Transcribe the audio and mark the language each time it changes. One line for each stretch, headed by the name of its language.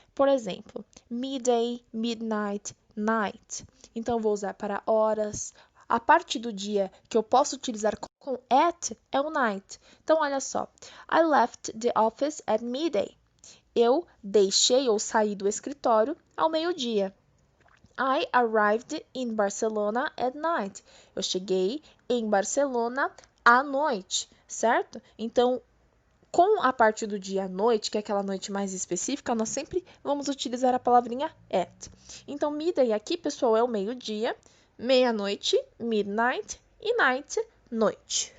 Portuguese: Por exemplo, midday, midnight, night. Então, eu vou usar para horas. A parte do dia que eu posso utilizar com at é o night. Então, olha só.
English: I left the office at midday.
Portuguese: Eu deixei ou saí do escritório ao meio-dia.
English: I arrived in Barcelona at night.
Portuguese: Eu cheguei em Barcelona à noite, certo? Então, com a parte do dia à noite, que é aquela noite mais específica, nós sempre vamos utilizar a palavrinha at. Então, midday aqui, pessoal, é o meio-dia, meia-noite, midnight e night, noite.